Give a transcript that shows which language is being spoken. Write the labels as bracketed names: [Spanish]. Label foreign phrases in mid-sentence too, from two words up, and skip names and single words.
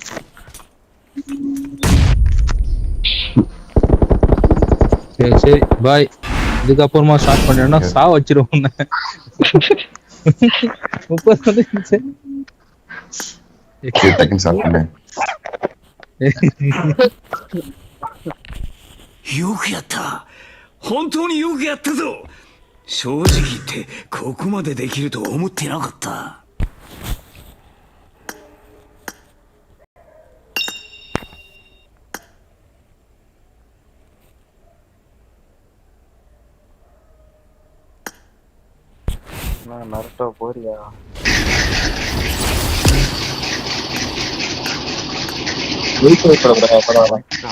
[Tamil] சரி சரி பாய். இதுக்கப்புறமா ஸ்டார்ட் பண்ணேன்னா சா வச்சிருவோம். 30 [English] second start [Tamil] பண்ணேன். [Japanese] よくやった。本当によくやったぞ。正直言ってここまでできると思ってなかった。 [Tamil] நருட்டோ போறியா? வெயிட் வைக்கிறோம் பரவாயில்ல.